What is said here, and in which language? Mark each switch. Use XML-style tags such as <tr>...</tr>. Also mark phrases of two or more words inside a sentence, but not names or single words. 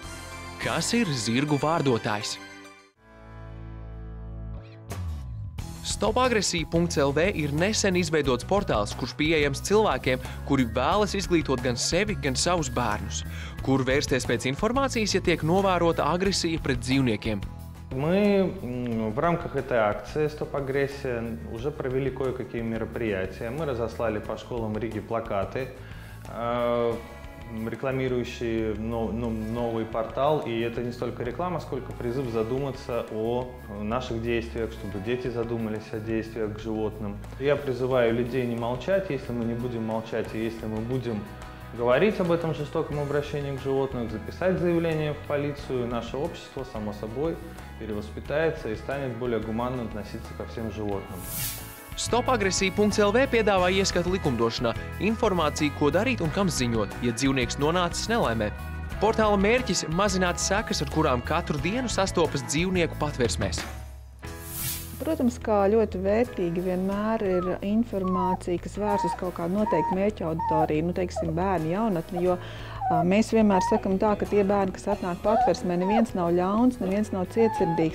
<lv>Kas ir zirgu vārdotājs? Stopagresija.lv ir nesen izveidots portāls, kurš pieejams cilvēkiem, kuri vēlas izglītot gan sevi, gan savus bērnus. Kur vērsties pēc informācijas, ja tiek novērota agresija pret dzīvniekiem?</lv> <ru>Мы в рамках этой акции «Стоп агрессия» уже провели кое-какие мероприятия. Мы разослали по школам Риги плакаты, рекламирующие новый портал. И это не столько реклама, сколько призыв задуматься о наших действиях, чтобы дети задумались о действиях к животным. Я призываю людей не молчать. Если мы не будем молчать, и если мы будем говорить об этом жестоком обращении к животным, записать заявление в полицию, наше общество, само собой, перевоспитается и станет более гуманно относиться ко всем животным.</ru> <lv>Stopagresija.lv piedāvā ieskatu likumdošanā, informāciju, ko darīt un kam ziņot, ja dzīvnieks nonācis nelaimē. Portāla mērķis – mazināt sekas, ar kurām katru dienu sastopas dzīvnieku patversmēs. Protams, kā ļoti vērtīgi vienmēr ir informācija, kas vērsta uz kaut kādu noteiktu mērķa auditoriju, teiksim, bērni, jaunatni, jo mēs vienmēr sakam tā, ka tie bērni, kas atnāk patversmē, neviens nav ļauns, neviens nav cietsirdīgs.</lv>